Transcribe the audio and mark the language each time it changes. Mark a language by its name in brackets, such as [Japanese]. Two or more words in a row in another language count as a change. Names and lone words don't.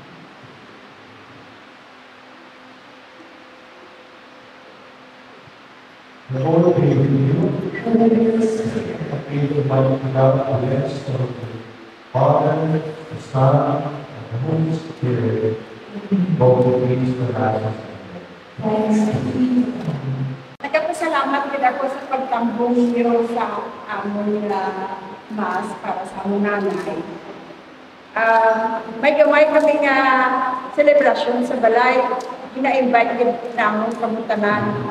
[English] The Lord be with you, and be the mighty God of the Father, the Son, and the Holy Spirit, both of these forever. [Hiligaynon] Nagpasalamat din ako sa pagtambong niyo sa among Mass para sa among nanay. May gamay kami nga celebration sa balay. Ina-invite din namon kamutanan.